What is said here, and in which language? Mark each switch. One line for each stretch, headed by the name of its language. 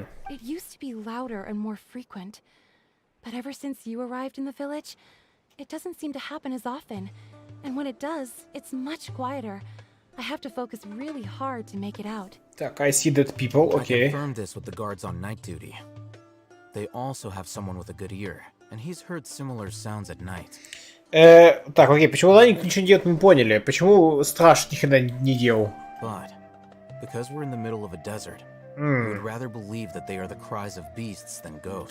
English: It used to be louder and more frequent, but ever since you arrived in the village, it doesn't seem to happen as often, and when it does, it's much quieter. I have to focus really hard to make it out. Так, I see dead people, okay. I confirmed this with the guards on night duty. They also have someone with a good ear, and he's heard similar sounds at night.
Russian: Так, окей, почему Ланик ничего не делает, мы поняли. Почему Страж никогда не делал?
English: But, because we're in the middle of a desert, we would rather believe that they are the cries of beasts than ghosts.